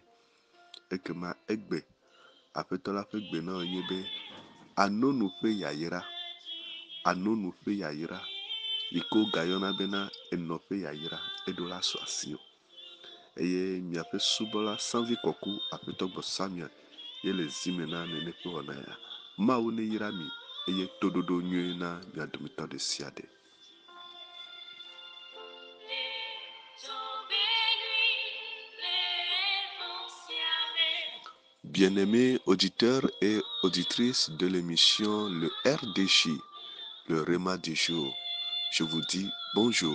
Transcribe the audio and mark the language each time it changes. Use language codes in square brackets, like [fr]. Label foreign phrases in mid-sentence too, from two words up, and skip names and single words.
[ee] Ekema egbe, Aƒetɔ la ƒe gbe na wo nye be anonu ƒe yayra, anonu ƒe yayra, yi ke wogayɔna bena enɔ ƒe yayra, eɖo la sɔ asiwò. Eye miaƒe subɔla Sanvi Kɔku Aƒetɔ Gbɔ Samuel ye le zi me na nene ƒe wɔna ya. Mawu ne yra mi eye toɖoɖo nyuie na mia dometɔ ɖe sia ɖe. [fr] Bien-aimés auditeurs et auditrices de l'émission Le RDJ, le Rema du jour, je vous dis bonjour.